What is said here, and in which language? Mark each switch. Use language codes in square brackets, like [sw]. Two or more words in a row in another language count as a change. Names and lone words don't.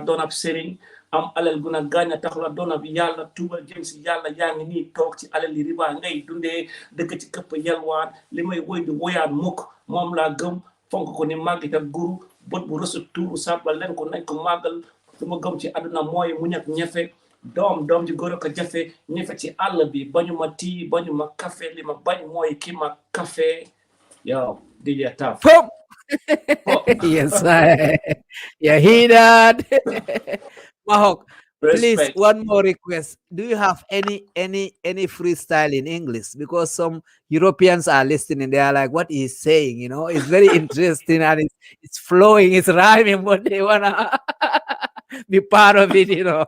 [wo] doon ab sëriñ am alal gu na gaaña taxula doon ab yàlla tuubal jëm si yàlla yaa ngi nii toog ci alal yi riba ngay dundee dëkk ci këpp yalwaan li may woy du woyaan mukk moom laa gëm fonk ko ni màggit ak guru bët bu rësu tuuru sàbbal leen ko nañ ko màggal lu ma gëm ci àdduna mooy muñ ak ñefe doom ji góor ko jafe ñefe ci àll bi bañu ma tii bañu ma café li ma bañ mooy ki ma café yow DJ Taff. [en] Yes, you hear that? Mahok, please, Respect. one more request. Do you have any freestyle in English? Because some Europeans are listening, they are like, what he's saying, you know, it's very interesting and it's flowing, it's rhyming, but they wanna be part of it, you know.